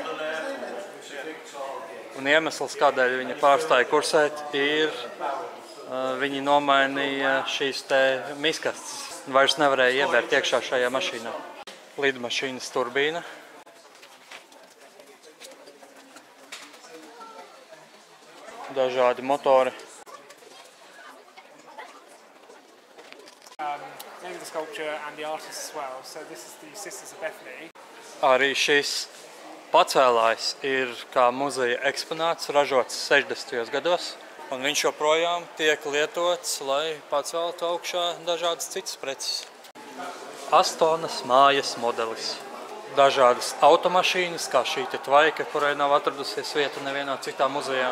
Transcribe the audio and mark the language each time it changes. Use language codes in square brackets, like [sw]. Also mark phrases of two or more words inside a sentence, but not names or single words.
[lv] Un iemesls, kādēļ viņa pārstāja kursēt, ir viņi nomainīja šīs te miskastes. Vairs nevarēja iebērt iekšā šajā mašīnā. Lidmašīnas turbīna. Dažādi motori. [en] Name of the sculpture and the artist as well. So this is the Sisters of Bethany. [lv] Arī šis pacēlājs ir kā muzeja eksponāts, ražots 60. gados, un viņš joprojām tiek lietots, lai paceltu augšā dažādas citas preces. Astonas mājas modelis. Dažādas automašīnas, kā šī te tvaika, kurai nav atradusies vieta nevienā citā muzejā.